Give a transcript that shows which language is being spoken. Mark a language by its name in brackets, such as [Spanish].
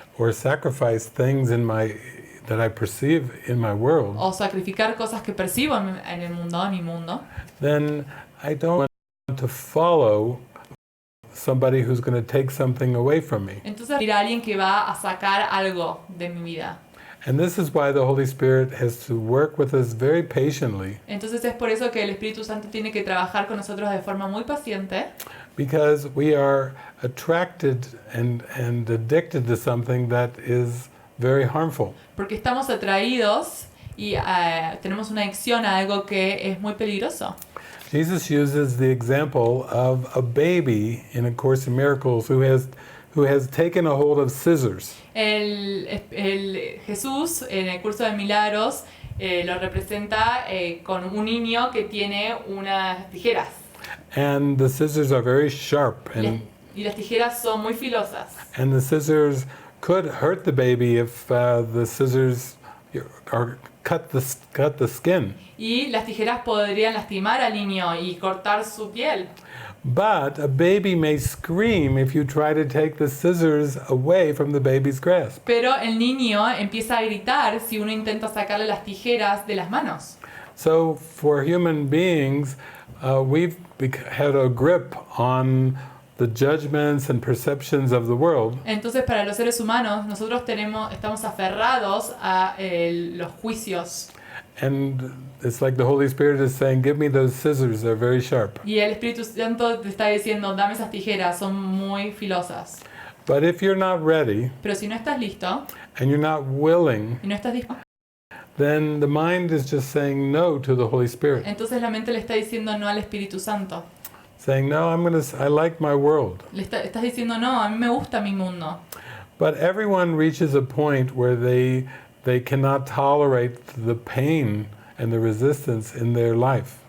[English] or sacrifice things that I perceive in my world, [Spanish] o sacrificar cosas que percibo en el mundo, en mi mundo, [English] then I don't want to follow somebody who's going to take something away from me. [Spanish] entonces ir a alguien que va a sacar algo de mi vida. [English] And this is why the Holy Spirit has to work with us very patiently, [Spanish] Entonces es por eso que el Espíritu Santo tiene que trabajar con nosotros de forma muy paciente, [English] because we are attracted and addicted to something that is very harmful. [Spanish] porque estamos atraídos y tenemos una adicción a algo que es muy peligroso. [English] Jesus uses the example of a baby in A Course in Miracles who has taken a hold of scissors. [Spanish] El Jesús en el curso de Milagros lo representa con un niño que tiene unas tijeras. [English] And the scissors are very sharp, [Spanish] Y las tijeras son muy filosas. [English] and the scissors could hurt the baby if the scissors cut the skin. [Spanish] Y las tijeras podrían lastimar al niño y cortar su piel. [English] But a baby may scream if you try to take the scissors away from the baby's grasp. [Spanish] Pero el niño empieza a gritar si uno intenta sacarle las tijeras de las manos. [English] So for human beings, we've had a grip on the judgments and perceptions of the world. [Spanish] Entonces, para los seres humanos, nosotros estamos aferrados a los juicios. [English] And it's like the Holy Spirit is saying, give me those scissors, they're very sharp. [Spanish] Y el Espíritu Santo te está diciendo, dame esas tijeras, son muy filosas. [English] But if you're not ready [Spanish] Pero si no estás listo [English] and you're not willing, [Spanish] y no estás dispuesto, [English] then the mind is just saying no to the Holy Spirit. [Spanish] entonces la mente le está diciendo no al Espíritu Santo. [English] Saying, no, I like my world. [Spanish] Estás diciendo, no, a mí me gusta mi mundo. [English] But everyone reaches a point where they cannot tolerate the pain and the resistance in their life.